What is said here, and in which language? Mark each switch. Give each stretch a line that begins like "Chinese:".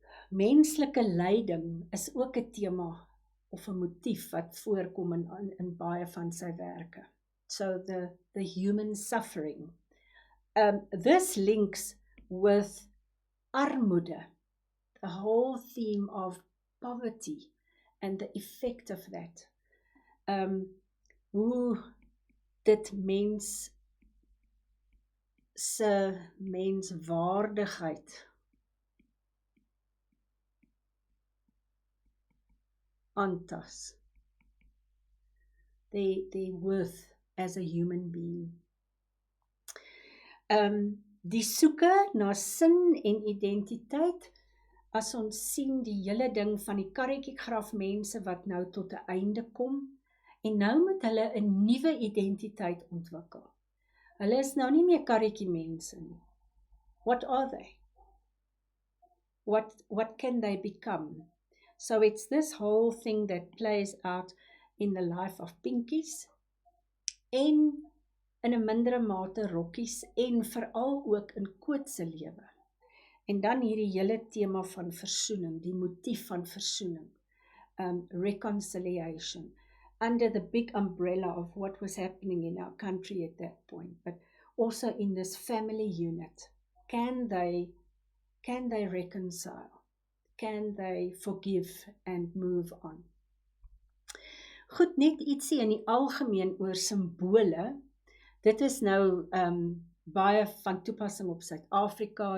Afrikaans: Menslike lyding is ook 'n tema of 'n motief wat voorkom in baie van sy werke.
English: So the human suffering. This links with armoede, the whole theme of poverty and the effect of that.
Afrikaans: Hoe dit mens se menswaardigheid aantas.
English: Their worth as a human being.
Afrikaans: Die soeke na sin en identiteit, as ons sien die hele ding van die karretjiegraf mense wat nou tot 'n einde kom, en nou moet hulle 'n nuwe identiteit ontwikkel. Hulle is nou nie meer karretjie mense nie.
English: What are they? What can they become? So it's this whole thing that plays out in the life of Pinkies
Afrikaans: en in 'n mindere mate Rokkies en veral ook in Koot se lewe. En dan hierdie hele tema van versoening,
English: die motief van versoening, reconciliation, under the big umbrella of what was happening in our country at that point, but also in this family unit. Can they reconcile? Can they forgive and move on?
Afrikaans: Goed, net ietsie in die algemeen oor simbole. Dit is nou baie van toepassing op Suid-Afrika.